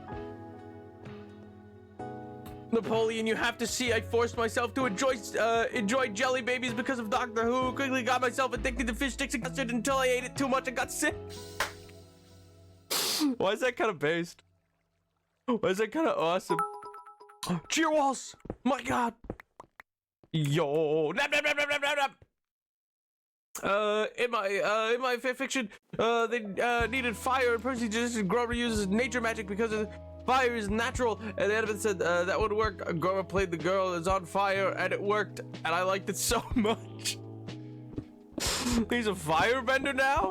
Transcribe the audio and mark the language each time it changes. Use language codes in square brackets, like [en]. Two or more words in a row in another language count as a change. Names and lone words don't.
[en] Napoleon, you have to see I forced myself to enjoy jelly babies because of Doctor Who. Quickly got myself addicted to fish sticks and custard until I ate it too much and got sick. Why is that kind of based? Why is that kind of awesome? Cheer walls! My God! Yo! Nap, nap, nap, nap, nap, nap, nap. In my fanfiction, they needed fire, and Percy just Grover uses nature magic because of fire is natural, and the editor said that would work. Grover played the girl that's on fire, and it worked, and I liked it so much. He's a firebender now?